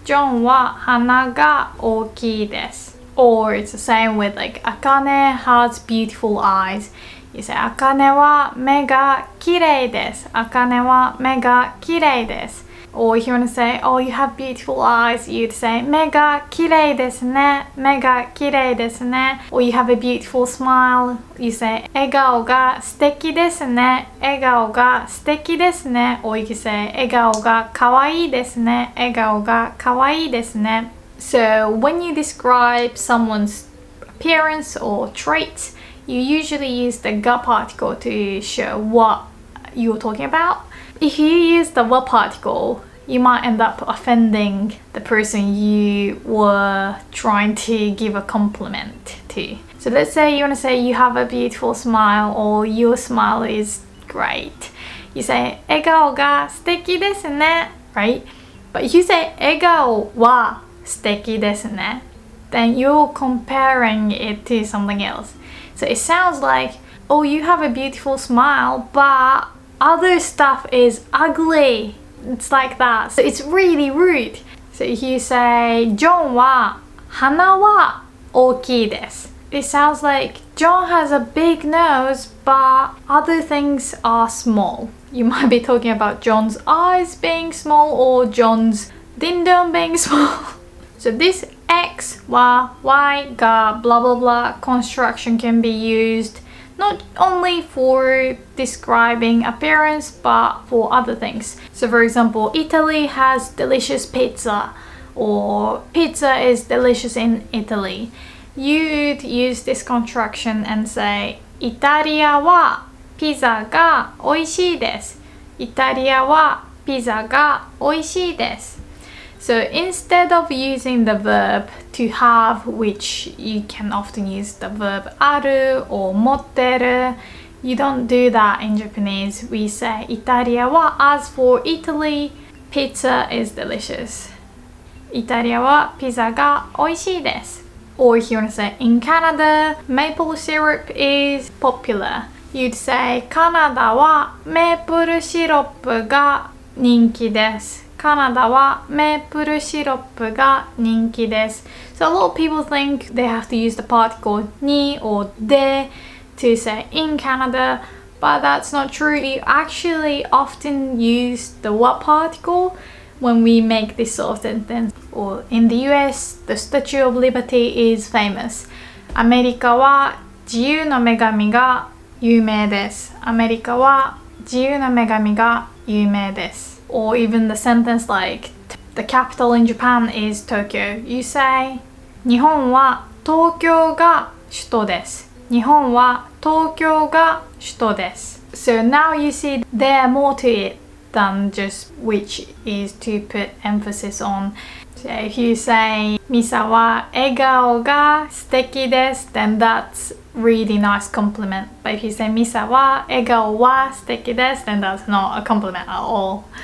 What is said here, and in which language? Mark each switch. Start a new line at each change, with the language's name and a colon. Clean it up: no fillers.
Japanese: John は鼻が大きいです。
English: Or it's the same with like Akane has beautiful eyes. You say
Japanese: 茜は目が綺麗です。茜は目が綺麗です。
English: Or if you want to say, oh, you have beautiful eyes, you'd say
Japanese: 目が綺麗ですね。目が綺麗ですね。
English: Or you have a beautiful smile, you say
Japanese: 笑顔が素敵ですね。笑顔が素敵ですね。
English: Or you can say
Japanese: 笑顔が可愛いですね。笑顔が可愛いですね。
English: So when you describe someone's appearance or traits, you usually use the が particle to show what you're talking about. If you use the は particle, you might end up offending the person you were trying to give a compliment to. So let's say you want to say you have a beautiful smile or your smile is great. You say
Japanese: 笑顔が素敵ですね,
English: right? But if you say
Japanese: 笑顔は素敵ですね,
English: then you're comparing it to something else. So it sounds like, oh, you have a beautiful smile, but other stuff is ugly. It's like that. So it's really rude. So if you say,
Japanese: John は鼻は大きいです.
English: It sounds like John has a big nose, but other things are small. You might be talking about John's eyes being small or John's ding dong being small. So this X は Y が blah blah blah construction can be used not only for describing appearance but for other things. So for example, Italy has delicious pizza, or pizza is delicious in Italy. You'd use this construction and say
Japanese: イタリアはピザが美味しいです。イタリアはピザが美味しいです。
English: So instead of using the verb to have, which you can often use the verb ある or 持ってる, you don't do that in Japanese. We say イタリアは as for Italy, pizza is delicious.
Japanese: イタリアはピザが美味しいです。
English: Or if you want to say in Canada, maple syrup is popular. You'd say
Japanese: カナダはメープルシロップが人気です。カナダはメープルシロップが人気です。
English: So a lot of people think they have to use the particle に or で to say in Canada, but that's not true. We actually often use the what particle when we make this sort of sentence. Or in the US, the Statue of Liberty is famous.
Japanese: アメリカは自由の女神が有名です。アメリカは自由の女神が有名です。
English: Or even the sentence like, the capital in Japan is Tokyo. You say,
Japanese: 日本は東京が首都です。日本は東京が首都です。
English: So now you see there are more to it than just which is to put emphasis on. So if you say,
Japanese: ミサは笑顔が素敵です,
English: then that's really nice compliment. But if you say
Japanese: ミサは笑顔は素敵です,
English: then that's not a compliment at all.